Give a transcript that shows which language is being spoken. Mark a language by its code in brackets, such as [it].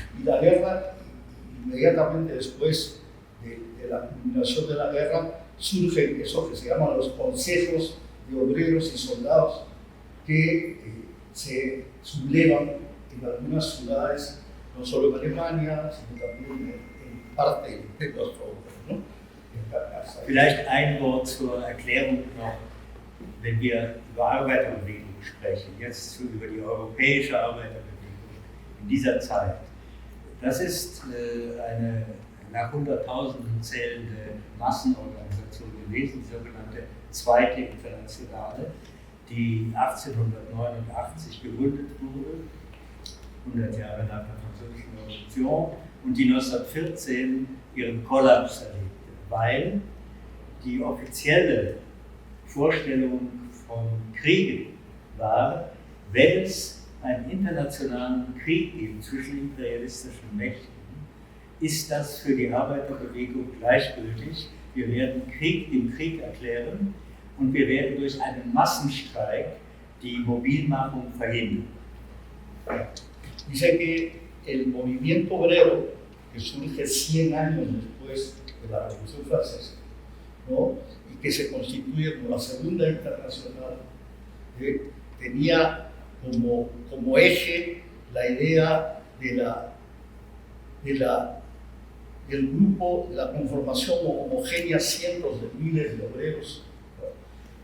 [es] Y la guerra, inmediatamente después de la culminación de la guerra, surgen eso que se llaman los consejos de obreros y soldados, que se sublevan en algunas ciudades, no solo en Alemania, sino también en parte del Imperio Austrohúngaro, ¿no? [de] Vielleicht ein Wort zur Erklärung noch wenn wir über Arbeiterbewegung sprechen, jetzt über die europäische Arbeiterbewegung in dieser Zeit. Das ist eine nach Hunderttausenden zählende Massenorganisation gewesen, die sogenannte Zweite Internationale, die 1889 gegründet wurde, 100 Jahre nach der Französischen Revolution, und die 1914 ihren Kollaps erlebte, weil die offizielle Vorstellung von Kriegen war, wenn es einen internationalen Krieg gibt zwischen imperialistischen Mächten, ist das für die Arbeiterbewegung gleichgültig. Wir werden den Krieg erklären und wir werden durch einen Massenstreik die Mobilmachung verhindern. [es] Dice que el movimiento obrero, que surge 100 años después de la Revolución Francesa, ¿no? Y que se constituye como la Segunda Internacional, tenía como eje la idea del grupo, la conformación homogénea, cientos de miles de obreros, ¿no?